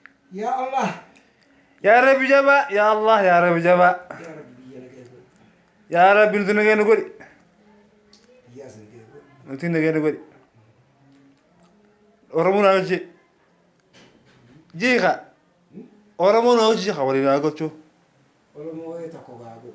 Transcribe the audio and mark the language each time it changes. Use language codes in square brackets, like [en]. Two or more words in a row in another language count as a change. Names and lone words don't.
[ar] Ya Allah. Ya Rabbi [om] jaba, [ar] ya Allah, ya Rabbi [om] jaba. [ar] Ya Rabbi [om] biyya nagaya godhi. [ar] Ya Rabbi [om] nuti nageenya godhi. Biyyaas nagaya godhi. Nuti nageenya godhi. Oromoon haa hojii. Jiika. Oromoon haa hojii haa waliin haa gochuu. Oromoo tokko gaa godhi.